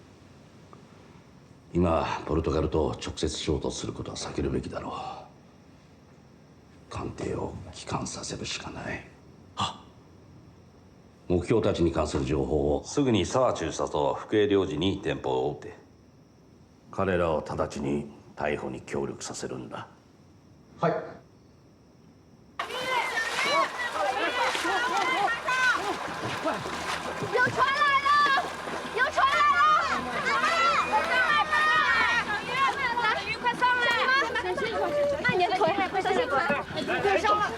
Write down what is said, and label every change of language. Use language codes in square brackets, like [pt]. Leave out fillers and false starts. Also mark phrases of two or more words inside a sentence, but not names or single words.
[ja] 今ポルトガルと直接衝突することは避けるべきだろう。艦艇を帰還させるしかない。目標たちに関する情報をすぐに沢中佐と福江領事に電報を打て。彼らを直ちに逮捕に協力させるんだ。はい。 [zh] 有船来了！有船来了！快上来，快上来！来，鱼快上来！慢点腿，快上来！快上来！